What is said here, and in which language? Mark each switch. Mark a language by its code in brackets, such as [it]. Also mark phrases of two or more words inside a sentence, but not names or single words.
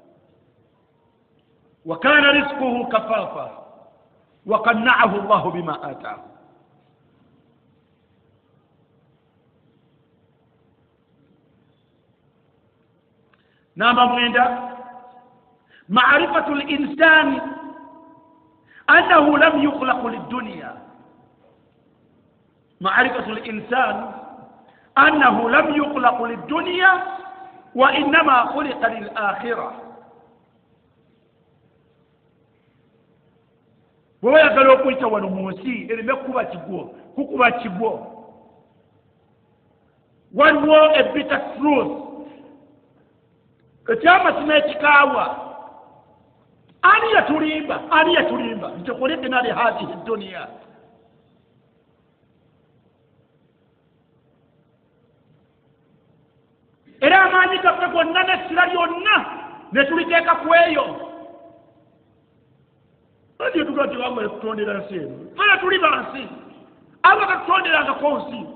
[ar] وكان رزقه كفافا وقنعه الله بما آتاه نعم mwenda معرفة الإنسان أنه لم يخلق للدنيا معرفة الإنسان أنه لم يخلق للدنيا وإنما خلق للآخرة [lg] bw'oyagala okuyita wano mu nsi ereme kukuba kigwo waliwo [en] a bitter truth [lg] ekyamazima ekikaawa ani yatulimba nti [ar] خلقنا لهذه الدنيا [lg] era amaanyi gaffe gonna n'essira lyonna ne tuliteeka ku eyo ati tuga ti Allah yakutondera nsi eno fena tuli bansi Allah katutonderangako nsi